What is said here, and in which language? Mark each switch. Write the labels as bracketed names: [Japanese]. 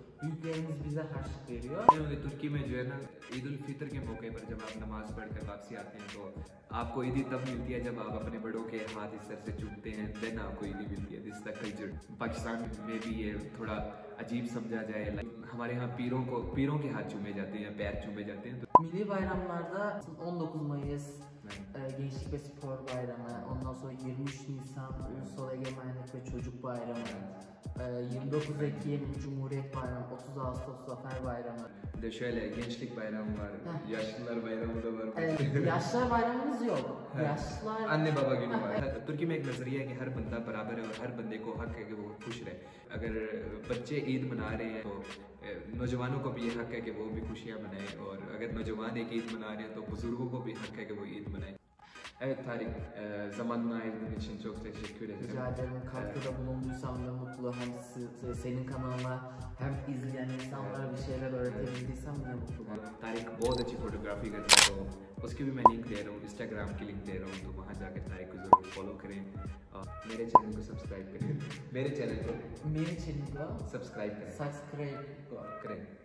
[Turkish] Büyüklerimiz bize harçlık veriyor. [Hindi] तुर्की में जो है ना ईद उल फितर के मौके पर जब आप नमाज पढ़कर वापसी आते हैं तो आपको ईदी तब मिलती है जब आप अपने बड़ों के हाथ इस तरह से चूमते हैं, देन आपको ईदी मिलती है। [English] This the culture. [Hindi] पाकिस्तान में भी ये थोड़ा अजीब समझा जाए, हमारे यहाँ पीरों के हाथ चूमे जाते हैं, पैर चूमे जाते हैं। [Turkish] Milli bayramlarda 19 Mayıs Gençlik ve Spor Bayramı, ondan sonra 23 Nisan Ulusal Egemenlik ve Çocuk Bayramı, 29 Ekim Cumhuriyet Bayramı, 30 Ağustos Zafer Bayramı. de şöyle gençlik bayramı var, yaşlılar bayramı da var. Yaşlar bayramımız yok. Yaşlar... Anne baba günü var. [Hindi] तुर्की में एक नजरिया है कि हर बंदा बराबर है और हर बंदे को हक है कि वो खुश रहे. अगर बच्चे ईद मना रहे हैं तो नौजवानों को भी ये हक है कि वो भी खुशियाँ मनाएं और अगर नौजवान एक ईद मना रहे हैं तो बुजुर्गों को भी हक है कि वो ईद मनाएं. [Turkish] Evet Tarık, zamanını ayırdığın için çok teşekkür ederim. Rica ederim. Katkıda bulunduysam da mutlu. Hem senin kanalına hem izleyen insanlara bir şeyler öğretebildiysem de mutlu. [Hindi] Tariq बहुत अच्छी फोटोग्राफी करता है तो उसकी भी मैं लिंक दे रहा हूँ, इंस्टाग्राम की लिंक दे रहा हूँ, तो वहाँ जाकर तारिक को जरूर फॉलो करें और मेरे चैनल को सब्सक्राइब करें. मेरे चैनल को सब्सक्राइब करें.